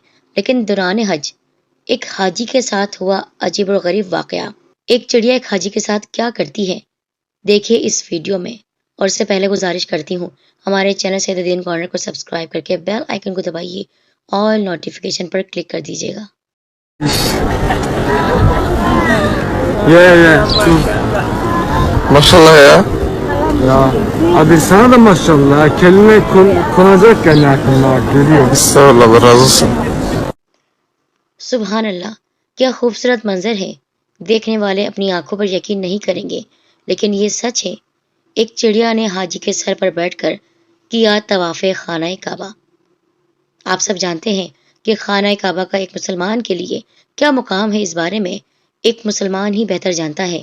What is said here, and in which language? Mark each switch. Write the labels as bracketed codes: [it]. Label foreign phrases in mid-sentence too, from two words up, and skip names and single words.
[ur] لیکن دوران حج ایک حاجی کے ساتھ ہوا عجیب و غریب واقعہ۔ ایک چڑیا ایک حاجی کے ساتھ کیا کرتی ہے، دیکھیے اس ویڈیو میں۔ اور اس سے پہلے گزارش کرتی ہوں، ہمارے چینل سید الدین کارنر کو سبسکرائب کر کے [en] bell icon [ur] کو دبائیے اور نوٹیفیکیشن پر کلک کر دیجیے گا۔ [tr] Ya şuf. Maşallah ya. Ya abi sana da maşallah kelime konacakken aklına geliyor. Estağfurullah, Allah razı olsun. [ur] سبحان اللہ، کیا خوبصورت منظر ہے۔ دیکھنے والے اپنی آنکھوں پر یقین نہیں کریں گے، لیکن یہ سچ ہے۔ ایک چڑیا نے حاجی کے سر پر بیٹھ کر کیا طواف خانہ کعبہ۔ آپ سب جانتے ہیں کہ خانہ کعبہ کا ایک مسلمان کے لیے کیا مقام ہے، اس بارے میں ایک مسلمان ہی بہتر جانتا ہے۔